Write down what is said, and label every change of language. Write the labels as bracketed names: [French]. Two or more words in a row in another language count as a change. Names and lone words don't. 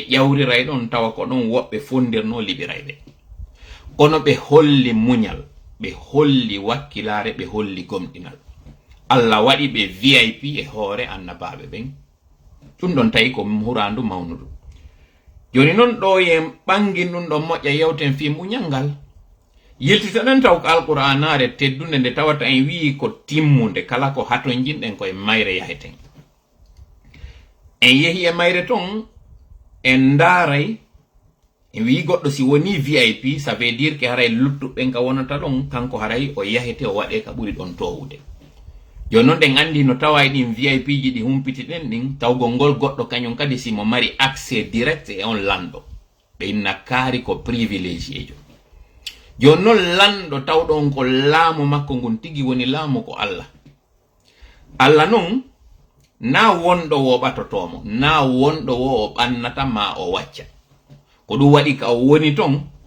[Fula] ƴawriray ɗon tawa ko ɗon woɓɓe fondirno liɓiray ɓe kono ɓe holli muñal ɓe holli wakkilare ɓe holli gomɗinal Allah waɗi ɓe VIP e hoore annabaɓe ɓen ɗum ɗon tawi ko hurandu mawnudu joni noon ɗo yen ɓangin ɗum ɗon moƴƴa yewten fi muñal ngal yiltitaɗen taw ko alqur'anare teddunde nde tawata en wi ko timmude kala ko haton jinɗen koye mayre yaheten en yehi e mayre ton en daaray en wi goɗɗo si woni VIP [French] ça veut dire que [Fula] haray luttuɓen ka wonata ɗon kanko haray o yahete o waɗe ka ɓuri ɗon towude joni noon ɗen andi no tawa ɗin VIP ji ɗi humpitiɗen ɗin tawgol ngol goɗɗo kañum kadi simo mari [French] accès direct [Fula] e on lanɗo ɓe inna kaari ko privilégié jo joni noon lanɗo tawɗon ko laamu makko ngun tigi woni laamu ko Allah Allah noon na wonɗo wo ɓatotomo na wonɗo wo o ɓannata ma o wacca ko ɗum waɗi ka o woni ton